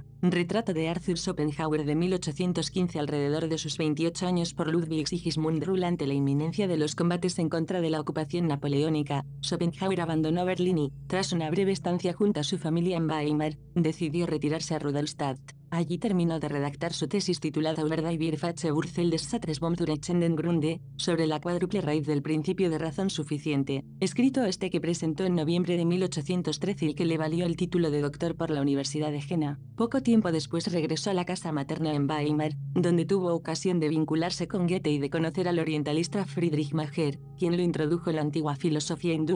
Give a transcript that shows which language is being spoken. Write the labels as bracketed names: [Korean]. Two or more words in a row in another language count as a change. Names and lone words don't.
[Spanish] Retrato de Arthur Schopenhauer de 1815. Alrededor de sus 28 años por Ludwig Sigismund Ruhl. Ante la inminencia de los combates en contra de la ocupación napoleónica, Schopenhauer abandonó Berlín y, tras una breve estancia junto a su familia en Weimar, decidió retirarse a Rudolstadt. Allí terminó de redactar su tesis titulada Über die vierfache Wurzel des satrensbaumturechenden Grunde, sobre la cuádruple raíz del principio de razón suficiente, escrito que presentó en noviembre de 1813 y que le valió el título de doctor por la Universidad de Jena. Poco tiempo después regresó a la casa materna en Weimar, donde tuvo ocasión de vincularse con Goethe y de conocer al orientalista Friedrich Mager, quien lo introdujo en la antigua filosofía hindú.